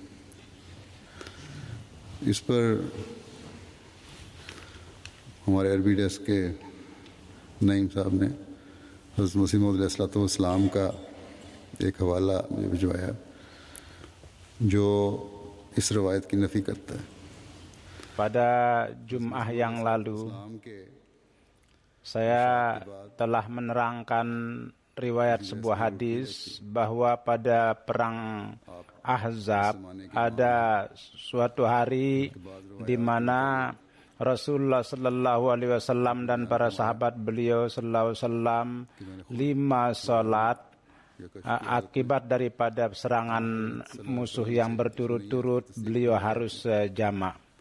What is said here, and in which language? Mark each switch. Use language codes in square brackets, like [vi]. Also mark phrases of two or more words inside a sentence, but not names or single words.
[ur] اس پر ہمارے عربی ڈیسک کے نعیم صاحب نے حضرت مسیح موعود علیہ‌السلام کا ایک حوالہ مجھے بھجوایا جو اس روایت کی نفی کرتا ہے. [id] Pada Jum'ah yang lalu, saya telah menerangkan riwayat sebuah hadis bahwa pada perang Ahzab ada suatu hari di mana Rasulullah [ar] صلى الله عليه وسلم [id] dan para sahabat beliau [ar] صلى الله عليه وسلم [id] 5 salat akibat daripada serangan musuh yang berturut-turut beliau harus jamak.